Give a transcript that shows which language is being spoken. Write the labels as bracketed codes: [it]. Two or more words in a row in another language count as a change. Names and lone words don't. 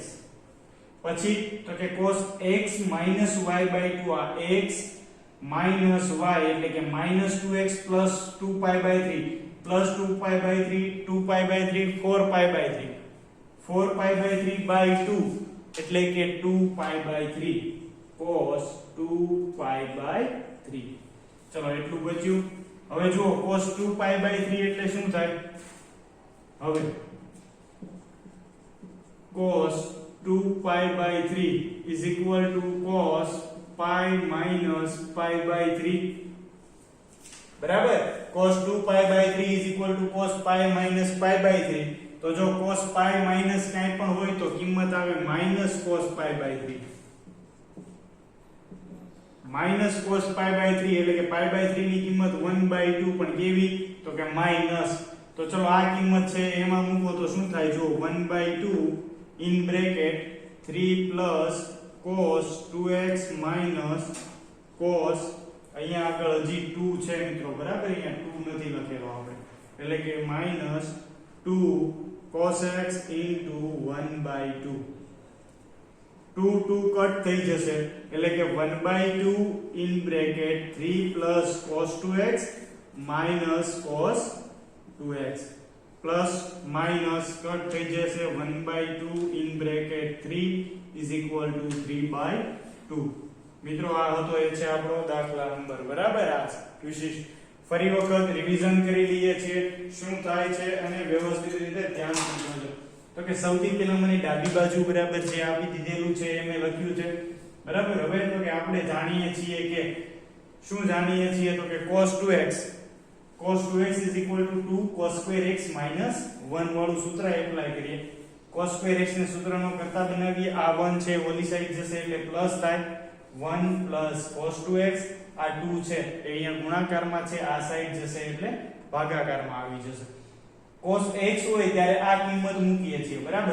[gu] પછી તો કે [en] cos x minus y by 2 આ x minus y [gu] એટલે કે [en] -2x plus 2π/3 plus 2π/3 2π/3 4π/3 4π/3 by 2 [gu] એટલે કે [en] 2π/3 cos 2π/3. [gu] ચલો એટલું બચ્યું. હવે જુઓ cos 2π/3 એટલે શું થાય? [en] હવે cos 2π/3 is equal to cos pi minus pi/3. બરાબર. cos 2π/3 is equal to cos pi minus pi/3. [gu] તો જો [en] cos pi minus [gu] કાઈ પણ હોય તો કિંમત આવે [en] minus cos pi/3. minus cos pi/3 [gu] એટલે કે pi/3 ની કિંમત 1/2 પણ કેવી? તો કે માઈનસ. તો ચલો આ કિંમત છે એમાં મૂકો તો શું થાય? જો [en] 1/2 in bracket 3 plus cos 2x minus cos [gu] અહીંયા આગળ હજી 2 છે મિત્રો બરાબર, અહીંયા 2 નથી લખેલો આપણે એટલે કે [en] minus 2 cos x into 1/2. [gu] 2 કટ થઈ જશે એટલે કે [en] 1/2 in bracket 3 plus cos 2x minus cos 2x plus minus [gu] કટ થઈ જશે [en] 1/2 in bracket 3 is equal to 3/2. [gu] મિત્રો આ હતો એ છે આપણો દાખલા નંબર બરાબર. આ વિશિષ્ટ ફરી વખત રિવિઝન કરી લઈએ છીએ શું થાય છે અને વ્યવસ્થિત રીતે ધ્યાનથી જોજો. તો કે સૌથી પહેલા મને ડાબી બાજુ બરાબર જે આપી દીધેલું છે એ મેં લખ્યું છે બરાબર. હવે તો કે આપણે જાણીએ છીએ કે શું જાણીએ છીએ તો કે [en] cos 2x is equal to 2 cos square x minus 1 [gu] વાળું સૂત્ર એપ્લાય કરીએ. cos square x ને સૂત્રનો કરતા બનાવીએ. આ 1 છે ઓલી સાઈડ જશે એટલે પ્લસ થાય [en] 1 plus cos 2x. [gu] આ 2 છે એ અહીંયા ગુણાકારમાં છે, આ સાઈડ જશે એટલે ભાગાકારમાં આવી જશે. cos x હોય ત્યારે આ કિંમત મૂકીએ છીએ બરાબર.